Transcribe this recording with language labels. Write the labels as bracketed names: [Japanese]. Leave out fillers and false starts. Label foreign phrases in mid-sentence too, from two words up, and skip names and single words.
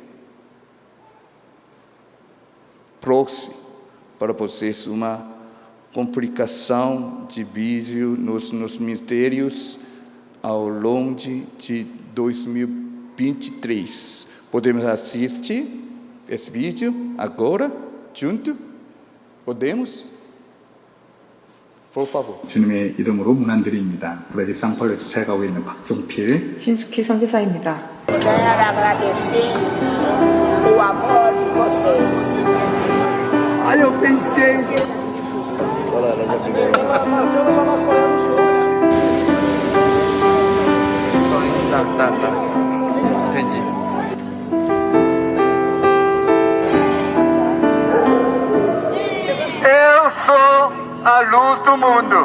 [Portuguese] Trouxe para vocês uma complicação de vídeo nos ministérios ao longo de 2023. Podemos assistir esse vídeo agora, junto? Podemos? Por favor. [Korean] 주님의 이름으로 문안드립니다. 브라질 상파울에서 살아가고 있는 박종필 신숙희 선교사입니다. [Portuguese] Quero agradecer o amor de vocês. Eu pensei. Tá. Entendi. Eu sou a luz do mundo.